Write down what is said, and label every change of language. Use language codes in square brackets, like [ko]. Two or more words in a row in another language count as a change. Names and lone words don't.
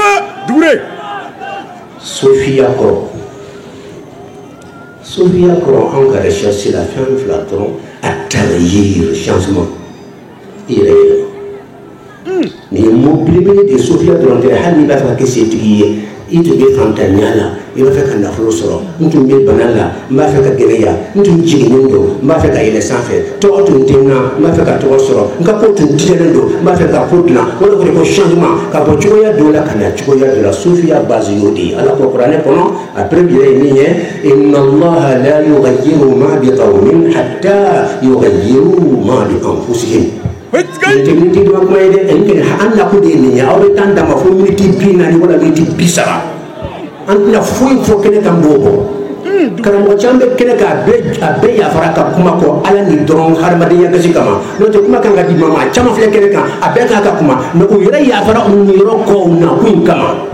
[bm] Sofiya kɔrɔ anw ka recherche la fɛn fila dɔrɔn a tagayir changement i yɛrɛ yɛlɛma nin ye mot belebele de Sofiya dɔrɔn tɛ hali n'i b'a fɛ ka kɛ setigi ye i tun bɛ fantanya la i b'a fɛ ka nafolo sɔrɔ n tun bɛ bana la n b'a fɛ ka gɛlɛya n tun jiginnen don n b'a fɛ ka yɛlɛ sanfɛ tɔgɔ tun tɛ n na n b'a fɛ ka tɔgɔ sɔrɔ n ka ko tun tigɛlen don n b'a fɛ ka ko dilan o de ko changement ka bɔ cogoya dɔ la ka na cogoya dɔ la Sofiya base y'o de ye ala ko kuranɛ kɔnɔ a prévision ye min ye [ar] إن الله لا يغير ما بقوم حتى يغيروا ما بأنفسهم [bm] miniti dɔ kuma ye dɛ an nakun de ye nin ye aw bɛ taa d'a ma fo miniti 40 wala miniti 30 an tɛna foyi fɔ kɛnɛ kan b'o bɔ karamɔgɔ caman bɛ kɛnɛ kan a bɛɛ yafara ka kuma kɔ ala ni dɔrɔn hadamadenya gasi kama n'o tɛ kuma kan ka di ma a caman filɛ kɛnɛ kan a bɛɛ kan ka kuma mɛ u yɛrɛ yafara u yɔrɔ kɔ u nakun in kama